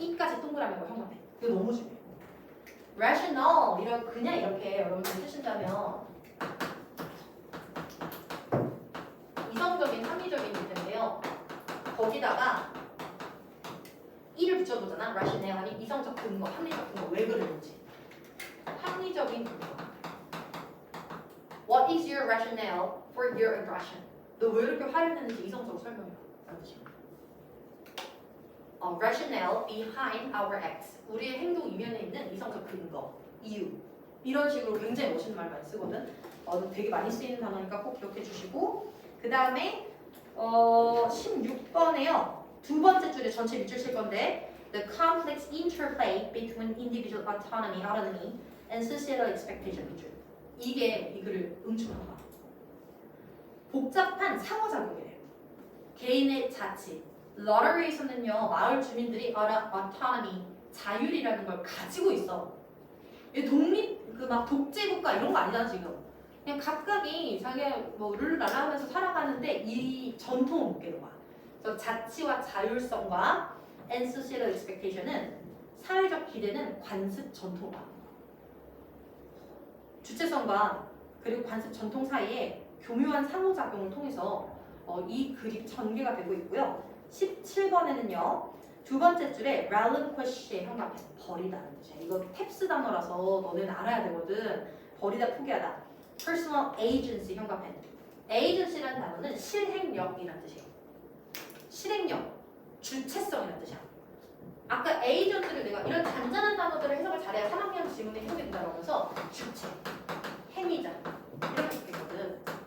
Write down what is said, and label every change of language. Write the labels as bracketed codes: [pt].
[ko] 이까지 동그라미고 형광펜 이거 너무 중요해. rational 이라고 그냥 이렇게 여러분들 쓰신다면 이성적인 합리적인 뜻인데요. 거기다가 이를 붙여보잖아. rationale 하니 이성적 근거, 합리적 근거 왜 그러는지. 합리적인 근거. [en] What is your rationale for your aggression? [ko] 너 왜 이렇게 화를 내는지 이성적으로 설명해봐. 라는 뜻입니다. [en] rationale behind our acts. [ko] 우리의 행동 이면에 있는 이성적 근거, 이유. 이런 식으로 굉장히 멋있는 말 많이 쓰거든. 되게 많이 쓰이는 단어니까 꼭 기억해 주시고 그 다음에 16번에요. 두 번째 줄에 전체 밑줄 칠 건데 [en] The complex interplay between individual autonomy and societal expectation [ko] 밑줄. 이게 이 글을 응축한 거야. 복잡한 상호작용이래요. 개인의 자치. 러터리에서는요 마을 주민들이 autonomy 자율이라는 걸 가지고 있어. 독립 그 막 독재국가 이런 거 아니잖아 지금. 그냥 각각이 자기가 뭐 룰루랄라 하면서 살아가는데 이 전통을 못 깨는 거야. 그래서 자치와 자율성과 [en] and societal expectation [ko] 은 사회적 기대는 관습 전통과 주체성과 그리고 관습 전통 사이에 교묘한 상호작용을 통해서 이 글이 전개가 되고 있고요. 17번에는요. 두 번째 줄에 relinquish의 형광펜 버리다는 뜻이야. 이거 탭스 단어라서 너네는 알아야 되거든. 버리다 포기하다. personal agency 형광펜. agency라는 단어는 실행력이라는 뜻이에요. 실행력, 주체성이라는 뜻이야. 아까 agency를 내가 이런 잔잔한 단어들을 해석을 잘해야 3학년 지문에 해석이 된다고 하면서 주체, 행위자 이렇게 쓰거든.